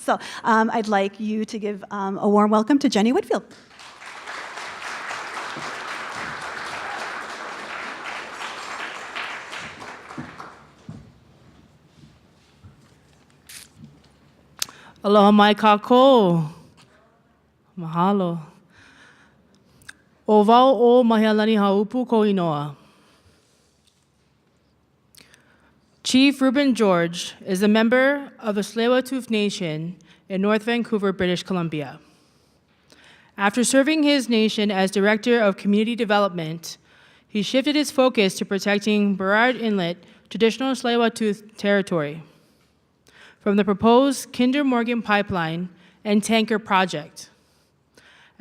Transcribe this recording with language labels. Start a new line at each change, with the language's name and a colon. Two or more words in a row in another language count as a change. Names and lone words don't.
English: So I'd like you to give a warm welcome to Jenny Whitfield.
Hawaiian: Aloha mai kākou. Mahalo. O wau o Mahialani haupu ko inoa.
English: Chief Reuben George is a member of the Tsleil-Waututh Nation in North Vancouver, British Columbia. After serving his nation as Director of Community Development, he shifted his focus to protecting Burrard Inlet, traditional Tsleil-Waututh territory, from the proposed Kinder Morgan pipeline and tanker project.